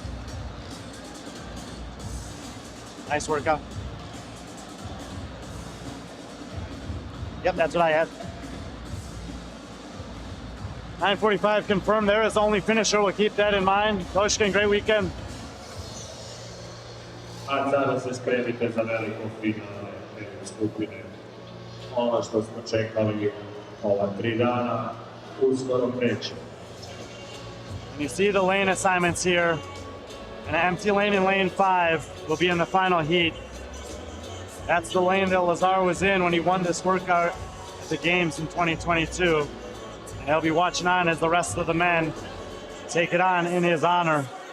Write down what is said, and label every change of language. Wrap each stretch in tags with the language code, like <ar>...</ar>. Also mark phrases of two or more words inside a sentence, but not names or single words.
<en>Nice workout. Yep, that's what I had. 9:45 confirmed there as the only finisher. We'll keep that in mind. Koshkin, great weekend.</en> <hr>A sada se spremite za veliko finale te skupine. Ono što smo čekali ova 3 dana uskoro kreće.</hr> <en>And you see the lane assignments here. An empty lane in lane 5 will be in the final heat. That's the lane that Lazar was in when he won this workout at the games in 2022. And he'll be watching on as the rest of the men take it on in his honor.</en>